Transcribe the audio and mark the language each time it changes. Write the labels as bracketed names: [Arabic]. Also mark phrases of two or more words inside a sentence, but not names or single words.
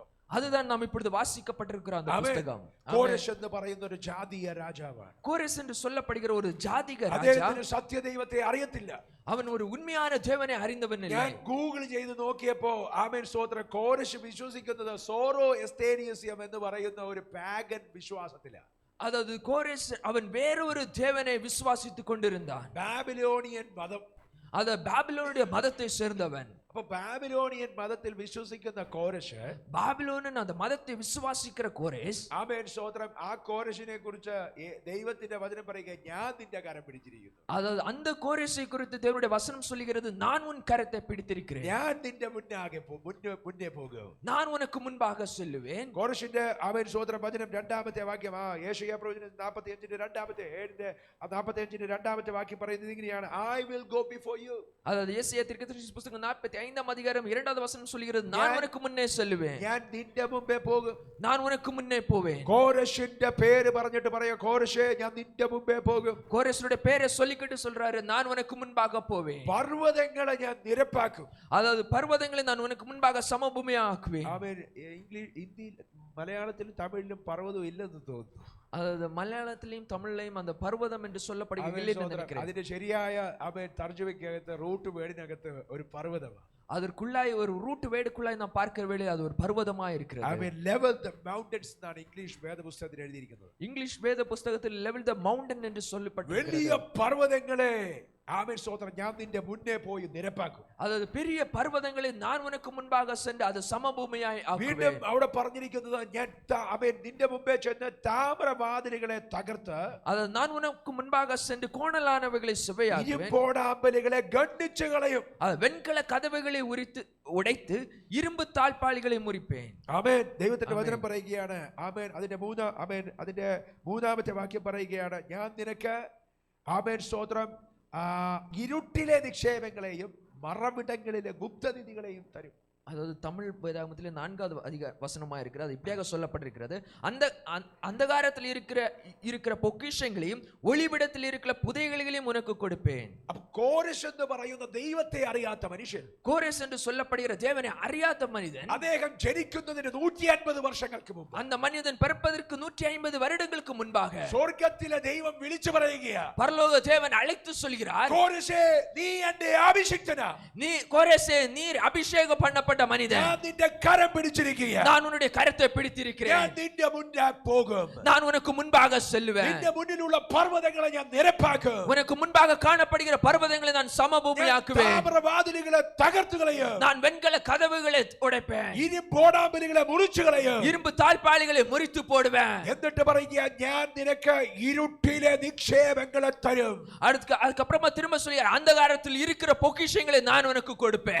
[Tamil] அதுதான் நாம் இப்பொழுது வாசிக்கப்பட்டிருக்கிற அந்த புத்தகம். [Malayalam] കോരശ് എന്ന് പറയുന്ന ഒരു ജാതീയ രാജാവാണ്. [Tamil] கோரேஸ் என்று சொல்லப்படுகிற ஒரு ஜாதிக ராஜா. [Malayalam] അദ്ദേഹത്തിന് സത്യദൈവത്തെ അറിയത്തില്ല. [Tamil] அவன் ஒரு உண்மையான தேவனை அறிந்தவன் இல்லை. [Malayalam] ഞാൻ ഗൂഗിൾ ചെയ്ത് നോക്കിയപ്പോ ആമേൻ സ്തോത്രം, കോരശ് വിശ്വസിക്കുന്നത് സോറോ എസ്തേനിയസ്യം എന്ന് പറയുന്ന ഒരു പാഗൻ വിശ്വാസത്തിലാണ്. [Tamil] அதாவது கோரேஸ் அவன் வேறொரு தேவனை விசுவாசித்துக் கொண்டிருந்தான். [Malayalam] ബാബിലോണിയൻ മതം, [Tamil] அது பாபிலோனுடைய மதத்தை சேர்ந்தவன். [Malayalam] അപ്പൊ ബാബിലോണിയൻ മതത്തിൽ വിശ്വസിക്കുന്ന കോരശ്, [Tamil] பாபிலோனின் அந்த மதத்தை விசுவாசிக்கிற கோரேஸ், [Malayalam] ആമേൻ സ്തോത്രം, ആ കോരശിനെ കുറിച്ച് ദൈവത്തിന്റെ വചനം പറയുക, ഞാൻ നിന്റെ കരം പിടിച്ചിരിക്കുന്നു. [Tamil] அதாவது அந்த கோரேசை குறித்து தேவனுடைய வசனம் சொல்லுகிறது, நான் உன் கரத்தை பிடித்திருக்கிறேன், [Malayalam] ഞാൻ നിന്റെ മുന്നേ പോകും, [Tamil] நான் உனக்கு മുൻபாக செல்லுவேன். [Malayalam] കോരശിന്റെ ആമേൻ സ്തോത്രം വചനം 2-ാമത്തെ വാക്യം, യേശയ്യാ പ്രവചനം 45-ന്റെ 2-ാമത്തെ വാക്യം പറയുന്നത് ഇങ്ങനെയാണ്, [English] I will go before you. [Tamil] அதாவது യേശയ്യാ தீர்க்கதரிசி புத்தகம் 45-ஆம் அதிகாரம் 2வது வசனம் சொல்லுகிறது, நான் உனக்கு முன்னே செல்லுவேன், [Malayalam] ഞാൻ നിന്റെ മുമ്പേ പോകും. [Tamil] நான் உனக்கு முன்னே போவேன். [Malayalam] കോരശിന്റെ പേര് പറഞ്ഞിട്ട് പറയാ, കോരശേ ഞാൻ നിന്റെ മുമ്പേ പോകും. [Tamil] கோரேசுடைய பேரை சொல்லிக்கிட்டு சொல்றாரு, நான் உனக்கு முன்பாக போவேன். [Malayalam] പർവ്വതങ്ങളെ ഞാൻ നിരപ്പാക്കും. [Tamil] அதாவது பர்வதங்களை நான் உனக்கு முன்பாக சமபூமியாக்குவேன். [Malayalam] ആമേൻ. ഇംഗ്ലീഷ്, ഹിന്ദിയിൽ, മലയാളത്തിലും തമിഴിലും പർവ്വതം ഇല്ലെന്ന് തോന്നുന്നു. [Tamil] அதாவது மலையாளத்திலையும் தமிழ்லையும் அந்த பர்வதம் என்று சொல்லப்படுகிறது. [Malayalam] അതിന്റെ ശരിയായ ആമേൻ തർജ്ജമയ്ക്കകത്ത് [English] root word [Malayalam] ഒരു പർവ്വതമാണ്. [Tamil] அதற்குள்ளாய் ஒரு [English] root word [Tamil] நாம் பார்க்கிற வேளையில் அது ஒரு பர்வதமாய் இருக்கிறது. [Malayalam] ആമേൻ. [English] level the mountains [Malayalam] എന്നാണ് ഇംഗ്ലീഷ് വേദപുസ്തകത്തിൽ എഴുതിയിരിക്കുന്നത്. [Tamil] இங்கிலீஷ் வேத புஸ்தகத்தில் [English] level the mountain [Tamil] என்று சொல்லப்பட்டிருக்கிறது. [Malayalam] വലിയ പർവ്വതങ്ങളെ ആമേൻ സ്തോത്രം ഞാൻ നിന്റെ മുന്നേ പോയി നിരപ്പാക്കും. [Tamil] അതായത് பெரிய பர்வதங்களை நான் உனக்கு முன்பாக சென்று அது சமபூமியாய் ஆக்குவேன். [Malayalam] വീണ്ടും അവിടെ പറഞ്ഞിരിക്കുന്നത്, ഞാൻ ആമേൻ നിന്റെ മുമ്പേ ചെന്ന് താമ്രവാതിലുകളെ തകർത്ത്, [Tamil] அதாவது நான் உனக்கு முன்பாக சென்று கோணலானவைகளை சிவையாக்குவேன், [Malayalam] ഇരുമ്പോടാമ്പലുകളെ ഖണ്ഡിച്ചു കളയും. [Tamil] வெண்கல கதவுகளை உடைத்து இரும்பு தாழ்பாளிகளை முறிப்பேன். [Malayalam] ആമേൻ. ദൈവത്തിന്റെ വചനം പറയുകയാണ്, ആമേൻ, അതിന്റെ മൂന്നാമത്തെ വാക്യം പറയുകയാണ്, ഞാൻ നിനക്ക് ആമേൻ സ്തോത്രം ഇരുട്ടിലെ നിക്ഷേപങ്ങളെയും മറവിടങ്ങളിലെ ഗുപ്തനിധികളെയും തരും. [Tamil] அதாவது தமிழ் வேதாகமத்தில் 4வது வசனமா இருக்கிறது. அது இப்படியாக சொல்லப்பட்டிருக்கிறது, அந்த அந்தகாரத்தில் இருக்கிற பொக்கிஷங்களையும் ஒளிவிடத்தில் இருக்கிற புதைகளையும் உனக்கு கொடுப்பேன். அப்ப கோரேஸ் என்று [Malayalam] പറയുന്ന ദൈവത്തെ അറിയാത്ത മനുഷ്യൻ, [Tamil] கோரேஸ் என்று சொல்லப்படுகிற தேவனை அறியாத மனிதன், [Malayalam] അദ്ദേഹം ജനിക്കുന്നതിന് 150 വർഷങ്ങൾക്ക് മുമ്പ്, [Tamil] அந்த மனிதன் பிறப்பதற்கு 150 வருடங்களுக்கு முன்பாக [Malayalam] സ്വർഗ്ഗത്തിലെ ദൈവം വിളിച്ചു പറയുകയാ, [Tamil] பரலோக தேவன் அழைத்து சொல்கிறார், [Malayalam] കോരേസേ നീ എന്റെ അഭിഷിക്തനാ, [Tamil] நீ கோரேசே நீர் அபிஷேகம் பண்ணப்பட்ட பிடிக்கப்பட்ட மனிதன். [Malayalam] ഞാൻ നിന്റെ കരം പിടിച്ചിരിക്കുക. [Tamil] நான் உன்னுடைய கரத்தை பிடித்திருக்கிறேன். [Malayalam] ഞാൻ നിന്റെ മുന്നേ പോകും. [Tamil] நான் உனக்கு முன்பாக செல்லுவேன். [Malayalam] നിന്റെ മുന്നിലുള്ള പർവ്വതങ്ങളെ ഞാൻ നിരപ്പാക്കും. [Tamil] உனக்கு முன்பாக காணப்படுகிற பர்வதங்களை நான் சமபூமியாக்குவேன். [Malayalam] താമ്രവാതിലുകളെ തകർത്തു കളയും. [Tamil] நான் வெண்கல கதவுகளை உடைப்பேன். [Malayalam] ഇരുമ്പോടാമ്പലുകളെ മുറിച്ചു കളയും. [Tamil] இரும்பு தாழ்பாளிகளை முறித்து போடுவேன். [Malayalam] എന്നിട്ട് പറയുക, ഞാൻ നിനക്ക് ഇരുട്ടിലെ നിക്ഷേപങ്ങളെ തരും. [Tamil] அதுக்கப்புறமா திரும்ப சொல்லியார், அந்தகாரத்தில் இருக்கிற பொக்கிஷங்களை நான் உனக்கு கொடுப்பேன்.